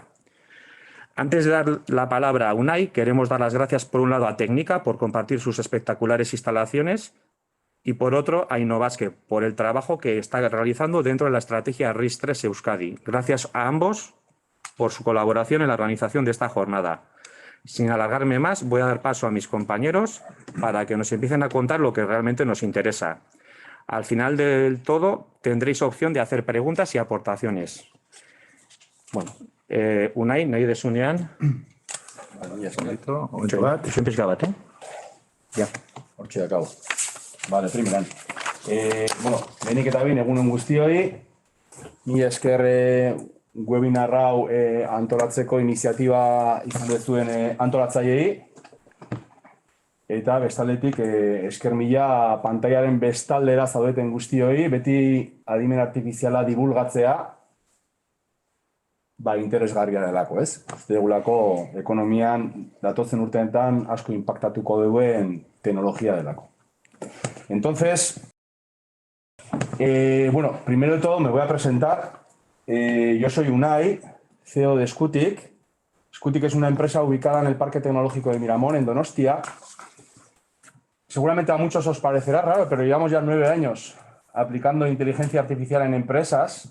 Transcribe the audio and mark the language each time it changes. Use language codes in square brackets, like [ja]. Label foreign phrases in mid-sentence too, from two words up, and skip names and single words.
[es] Antes de dar la palabra a Unai, queremos dar las gracias por un lado a Tecnica por compartir sus espectaculares instalaciones y por otro a Innovasque por el trabajo que está realizando dentro de la estrategia RIS3 Euskadi. Gracias a ambos por su colaboración en la organización de esta jornada. Sin alargarme más, voy a dar paso a mis compañeros para que nos empiecen a contar lo que realmente nos interesa. Al final del todo tendréis opción de hacer preguntas y aportaciones. [eu] Bueno, Unai, nahi desunean. Ya escrito, ocho bat. Siempre es bat, [es] Ya, [eu] hortxe dakau. [es] Vale, primeran. [eu] Bueno, lehenik eta behin egunon guztioi. Mila esker webinar hau antolatzeko iniziatiba izan duzuen antolatzaileei. Eta bestaldetik esker mila pantailaren bestaldera zaudeten guztioi, beti adimen artifiziala divulgatzea, interesgarria delako, ez? Degulako ekonomian datozen urteetan asko inpaktatuko duen teknologia delako. [es] Entonces, bueno, primero de todo me voy a presentar. Yo soy Unai, CEO de Scutic. Scutic es una empresa ubicada en el Parque Tecnológico de Miramón, en Donostia. Seguramente a muchos os parecerá raro, pero llevamos ya 9 años aplicando inteligencia artificial en empresas.